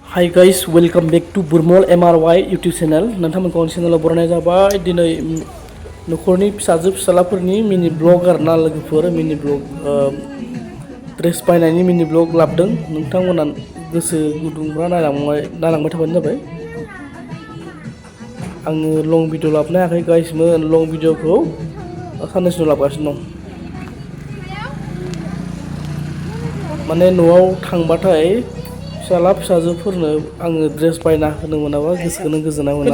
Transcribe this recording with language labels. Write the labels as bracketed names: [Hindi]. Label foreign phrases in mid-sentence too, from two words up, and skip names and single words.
[English] Hi guys, welcome back to Burmol MRY YouTube channel. [Bodo] नोंथांमोनखौ चेनेलाव बरायनाय जाबाय दिनै न'खरनि फिसाजो फिसालाफोरनि [English] mini vlog [Bodo] आरोना लोगोफोर [English] mini vlog [Bodo] ड्रेस बायनायनि [English] mini vlog [Bodo] लाबोदों नोंथांमोना गोसो गुदुंब्ला नायलांबाय थाबानो जाबाय आङो [English] long video [Bodo] लाबोनो हायाखै गाइसमोन लं भिडिअखौ साननैसो लाबोगासिनो दं माने न'आव थांबाथाय फिसाला फिसाजोफोरनो आङो ड्रेस बायना होनो मोनाबा गोसोखौनो गोजोननाय मोना